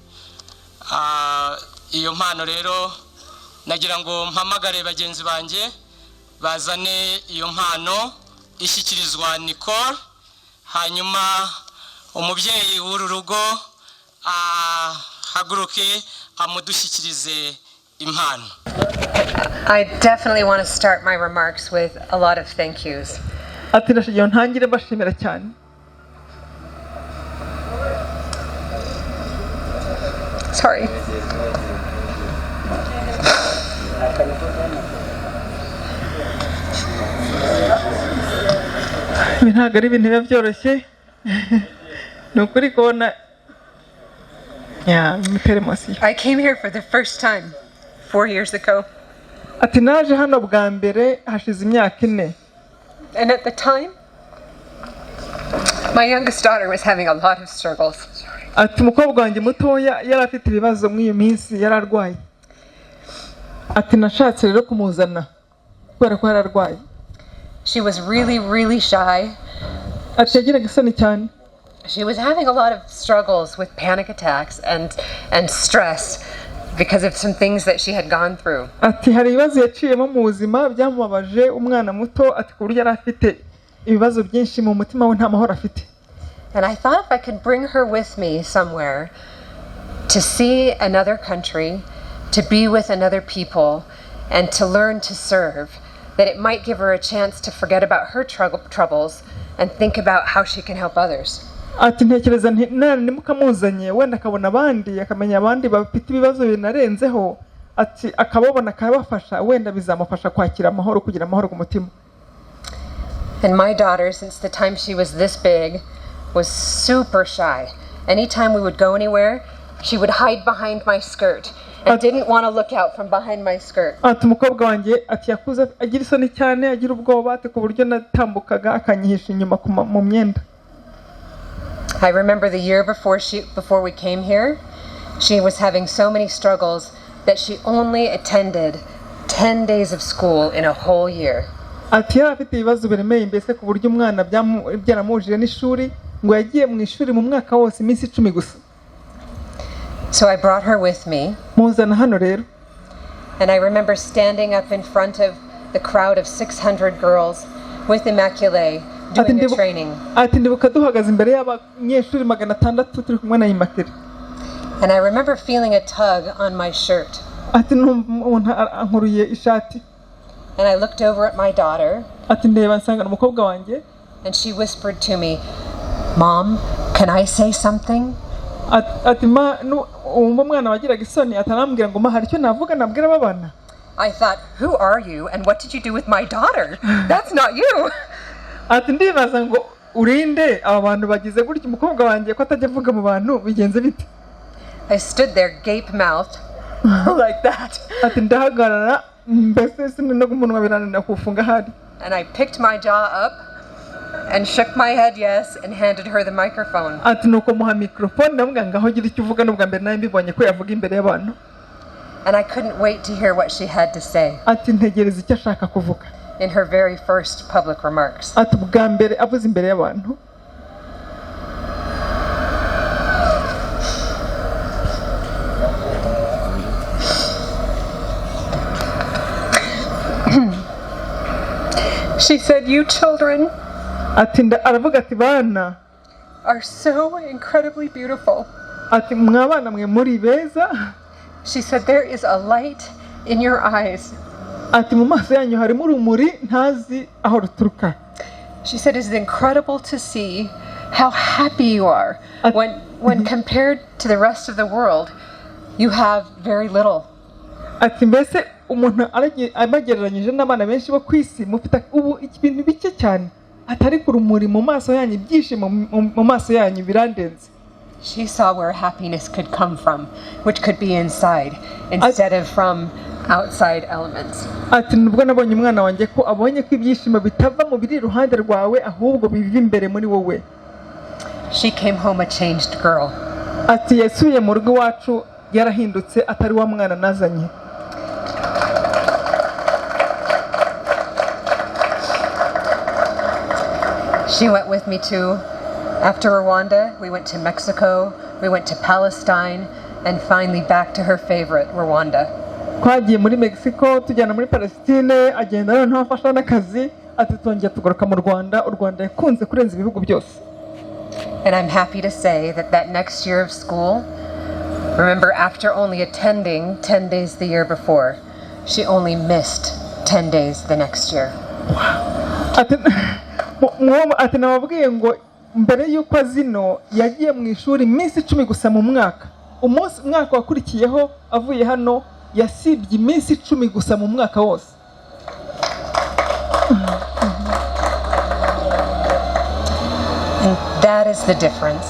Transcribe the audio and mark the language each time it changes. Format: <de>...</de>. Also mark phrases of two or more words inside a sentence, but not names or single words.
<rw>Iyo mpano rero nagira ngo mpamagare bagenzi banjye bazane iyo mpano ishyikirizwa Nicole, hanyuma umubyeyi w'uru rugo haguruke amudushyikirize impano.</rw> <en>I definitely want to start my remarks with a lot of thank yous.</en> <rw>Ati ndashyigiye ntangire bashimira cyane. Sorry. Ntabwo ari ibintu biba byoroshye. Ni ukuri kubona</rw> <en>I came here for the first time 4 years ago.</en> <rw>Ati naje hano bwa mbere hashize imyaka 4.</rw> <en>And at the time, my youngest daughter was having a lot of struggles.</en> <rw>Ati umukobwa wanjye mutoya yari afite ibibazo mw'iyo minsi, yari arwaye. Ati nashatse rero kumuzana kubera ko yari arwaye.</rw> <en>She was really shy.</en> <rw>Ati yagiraga isoni cyane.</rw> <en>She was having a lot of struggles with panic attacks and stress because of some things that she had gone through.</en> <rw>Ati hari ibibazo yaciyemo mu buzima byamubabaje umwana muto, ati ku buryo yari afite ibibazo byinshi mu mutima we, nta mahoro afite.</rw> <en>And I thought if I could bring her with me somewhere to see another country, to be with another people, and to learn to serve, that it might give her a chance to forget about her troubles and think about how she can help others.</en> <rw>Ati ntekereza nti nani mukamuzanye wenda akabona abandi, akamenya abandi bafite ibibazo binarenzeho, ati akababona akabafasha, wenda bizamufasha kwakira amahoro, kugira amahoro ku mutima.</rw> <en>And my daughter, since the time she was this big, was super shy. Anytime we would go anywhere, she would hide behind my skirt and didn't want to look out from behind my skirt.</en> <rw>Ati umukobwa wanjye ati yakuze agira isoni cyane, agira ubwoba, ati ku buryo natambukaga akanyihisha inyuma mu myenda.</rw> <en>I remember the year before we came here, she was having so many struggles that she only attended 10 days of school in a whole year.</en> <rw>Ati yari afite ibibazo biremeye mbese ku buryo umwana byaramujije n'ishuri, ngo yagiye mu ishuri mu mwaka wose iminsi 10 gusa.</rw> <en>So I brought her with me.</en> <rw>Muzana hano rero.</rw> <en>And I remember standing up in front of the crowd of 600 girls with Immaculée doing a training.</en> <rw>Ati ndibuka duhagaze imbere y'abanyeshuri 600 turi kumwe na Immaculée.</rw> <en>And I remember feeling a tug on my shirt.</en> <rw>Ati umuntu ankuruye ishati.</rw> <en>And I looked over at my daughter.</en> <rw>Ati ndeba nsanga umukobwa wanjye.</rw> <en>And she whispered to me, "Mom, can I say something?"</en> <rw>Ati umwana wagiraga isoni atarambwira ngo hari icyo navuga nabwira abana.</rw> <en>I thought, who are you and what did you do with my daughter? That's not you.</en> <rw>Ati ndibaza ngo urinde aba bantu bagize gutya umukobwa wanjye ko atajya avuga mu bantu bigenze bite.</rw> <en>I stood there gape mouthed like that.</en> <rw>Ati ndahagarara mbese simwe no kumunwa biranana kufunga hari.</rw> <en>And I picked my jaw up and shook my head yes and handed her the microphone.</en> <rw>Ati nuko muha microphone ndavuga ngaho gira icyo uvuga n'ubwa mbere nayo mbibonye ko yavuga imbere y'abantu.</rw> <en>And I couldn't wait to hear what she had to say.</en> <rw>Ati ntegereza icyo ashaka kuvuga.</rw> <en>In her very first public remarks.</en> <rw>Ati bwa mbere avuze imbere y'abantu.</rw> <en>She said, "You children</en> <rw>aravuga ati bana</rw> <en>are so incredibly beautiful."</en> <rw>Ati mwabana mwe muri beza.</rw> <en>She said, "There is a light in your eyes."</en> <rw>Ati mu maso yanyu harimo urumuri ntazi aho ruturuka.</rw> <en>She said, "It's incredible to see how happy you are when compared to the rest of the world. You have very little."</en> <rw>Ati mbese umuntu abagereranyije n'abana benshi bo kwisi mufite ubu ibintu bike cyane, atari ku rumuri mu maso yanyu, ibyishimo mu maso yanyu birandenze.</rw> <en>She saw where happiness could come from, which could be inside instead of from outside elements.</en> <rw>Ati nubwo nabonye umwana wanjye ko abonye ko ibyishimo bitava mu biri iruhande rwawe ahubwo biva imbere muri wowe. she came home a changed girl. ati yasubiye mu rugo iwacu yarahindutse atari wa mwana nazanye.</rw> <en>She went with me too. After Rwanda, we went to Mexico, we went to Palestine, and finally back to her favorite, Rwanda.</en> <rw>Twagiye muri Mexico tujyana muri Palestine, agenda noneho afasha n'akazi, ati twongera tugaruka mu Rwanda. U Rwanda yakunze kurenza ibihugu byose.</rw> <en>And I'm happy to say that next year of school, remember, after only attending 10 days the year before, she only missed 10 days the next year.</en> <rw>Ati nababwiye ngo mbere y'uko azino yagiye mu ishuri iminsi 10 gusa mu mwaka. Umwaka wakurikiyeho avuye hano yasibye iminsi 10 gusa mu mwaka wose.</rw> <en>And that is the difference.</en>